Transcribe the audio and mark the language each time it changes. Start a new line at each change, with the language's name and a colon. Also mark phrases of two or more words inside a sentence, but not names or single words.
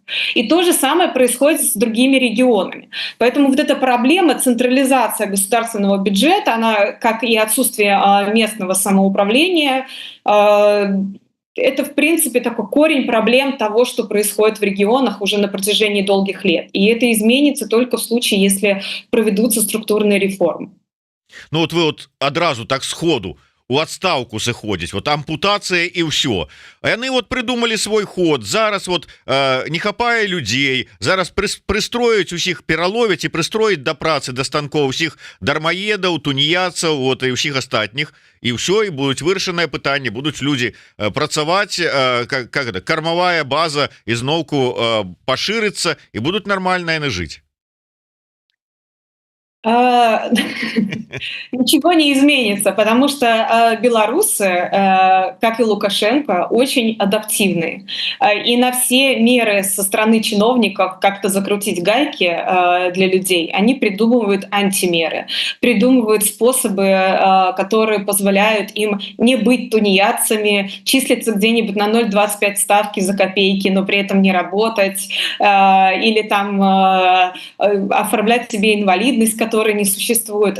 Russian: И то же самое происходит с другими регионами. Поэтому вот эта проблема централизации государственного бюджета, она, как и отсутствие местного самоуправления, это, в принципе, такой корень проблем того, что происходит в регионах уже на протяжении долгих лет. И это изменится только в случае, если проведутся структурные реформы.
Belarusian: Ну вот вы вот адразу так сходу у адстаўку сыходзіць, вот ампутацыя і ўсё. А яны вот
Russian: придумали свой ход.
Belarusian: Зараз вот не хапае людзей, зараз прыстроіць усіх, пераловіць і прыстроіць да працы, да станкоў усіх дармаедаў, туніяцаў, вот і ўсіх астатніх, і ўсё, і будуць вырашанае пытанне, будуць людзі працаваць,
Russian: как это,
Belarusian: кармавая база ізноўку пашырыцца, і будуць нармальна яны жыць.
Russian: Ничего не изменится, потому что белорусы, как и Лукашенко, очень адаптивны. И на все меры со стороны чиновников как-то закрутить гайки для людей, они придумывают антимеры, придумывают способы, которые позволяют им не быть тунеядцами, числиться где-нибудь на 0,25 ставки за копейки, но при этом не работать, или там оформлять себе инвалидность, которой не существует.